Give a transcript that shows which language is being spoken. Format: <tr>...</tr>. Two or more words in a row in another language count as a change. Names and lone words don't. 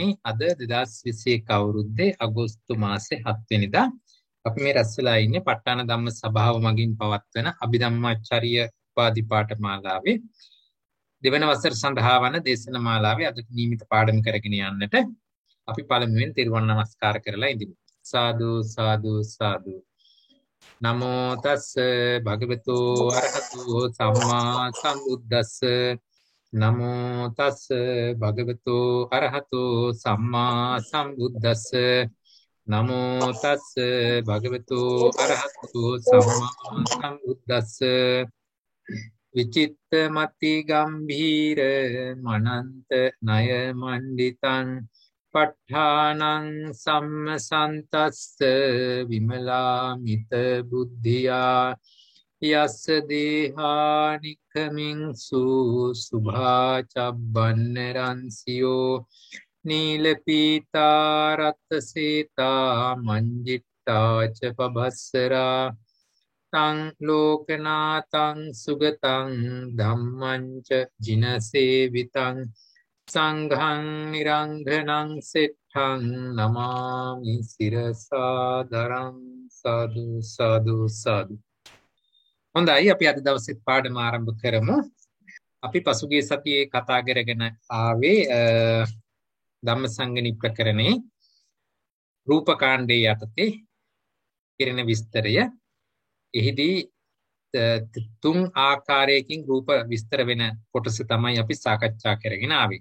<si>අද 2021 අවුරුද්දේ අගෝස්තු මාසේ 7 වෙනිදා අපි මේ රැස් වෙලා ඉන්නේ ප ဋ ාණ ධම්ම සභාව මගින් පවත්වන අභිධම්මාචාර්ය උපාධි පාඨමාලාවේ දෙවන වසර සඳහා වන දේශන මාලාවේ අද නියමිත පාඩම කරගෙන යන්නට අපි පළමුවෙන් තෙරුවන් නමස්කාර කරලා ඉඳිමු.</si> <pi>සාදු සාදු සාදු. නමෝ තස්ස භගවතු අරහතු සම්මා සම්බුද්දස්ස නමෝ තස් භගවතු අරහතු සම්මා සම්බුද්දස්ස නමෝ තස් භගවතු අරහතු සම්මා සම්බුද්දස්ස විචිත්තමති ගම්භීර මනන්ත ණය මණ්ඩිතං ප ဋ ාණං සම්මසන්තස්ස විමලාමිත බුද්ධියා යස්ස දේහානිකමින්සු සුභාචබ්බන්නරන්සියෝ නීලපීතා රත්සේතා මංජිට්ටාච පබස්සරා තං ලෝකනාතං සුගතං ධම්මංච ජිනසේවිතං සංඝං නිරංඝනං සෙට්ඨං නමාමි සිරසාදරං සාදු සාදු සාදු.</pi> <si>හොඳයි, අපි අද දවසේ පාඩම ආරම්භ කරමු. අපි පසුගිය සතියේ කතා කරගෙන ආවේ ධම්මසංගණි ප්‍රකරණේ රූපකාණ්ඩයේ යටතේ කෙරෙන විස්තරය. එහිදී තුන් ආකාරයකින් රූප විස්තර වෙන කොටස තමයි අපි සාකච්ඡා කරගෙන ආවේ.</si>